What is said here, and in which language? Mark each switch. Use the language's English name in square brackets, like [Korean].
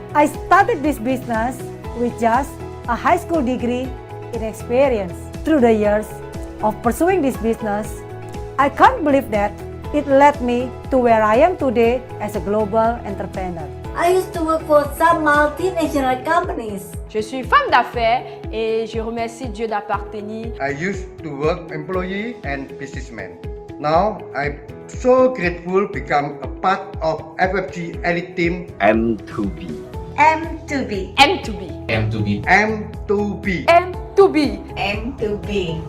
[English] I started this business with just a high school degree in experience. Through the years of pursuing this business, I can't believe that it led me to where I am today as a global entrepreneur. I used to work for some multinational companies. [French] Je suis femme d'affaires et je remercie Dieu d'appartenir. [English] I used to work employee and businessman. Now I'm so grateful become a part of FFG elite team. M2B. M2B. M2B. M2B. M2B. M2B. M2B.